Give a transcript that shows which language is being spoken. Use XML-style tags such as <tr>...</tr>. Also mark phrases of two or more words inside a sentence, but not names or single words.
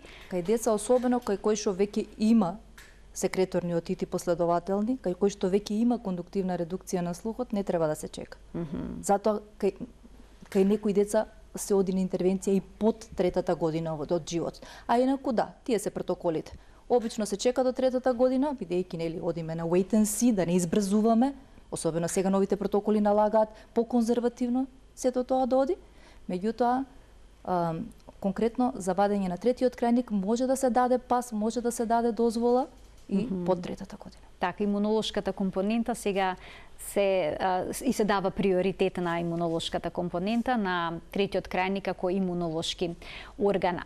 <mk>Кај деца, особено кај кои што веќе има секреторни отити последователни, кај кои што веќе има кондуктивна редукција на слухот, не треба да се чека. Затоа кај некои деца се оди на интервенција и под третата година од живот. А инаку да, тие се протоколите. Обично се чека до третата година, бидејќи нели одиме на</mk> <en>wait and see,</en> <mk>да не избрзуваме, особено сега новите протоколи налагаат поконзервативно сето тоа да оди. Меѓутоа, конкретно за вадење на третиот крајник може да се даде пас, може да се даде дозвола и под третата година. Така, имунолошката компонента сега се дава приоритет на имунолошката компонента на третиот крајник како имунолошки орган.</mk>